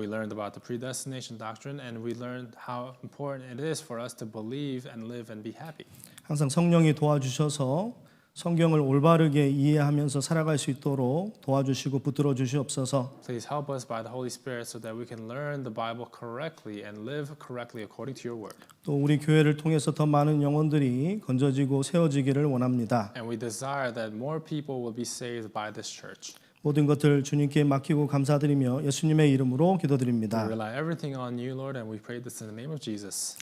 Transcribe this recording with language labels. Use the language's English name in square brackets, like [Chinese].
[English] We learned about the predestination doctrine, and we learned how important it is for us to believe and live and be happy. [Korean] 항상 성령이 도와주셔서 성경을 올바르게 이해하면서 살아갈 수 있도록 도와주시고 붙들어 주시옵소서. [English] Please help us by the Holy Spirit so that we can learn the Bible correctly and live correctly according to your word. [Korean] 또 우리 교회를 통해서 더 많은 영혼들이 건져지고 세워지기를 원합니다. [English] And we desire that more people will be saved by this church. [Korean] 모든 것들 주님께 맡기고 감사드리며 예수님의 이름으로 [English] We [Korean] 기도드립니다. [English] rely everything on you, Lord, and we pray this in the name of Jesus.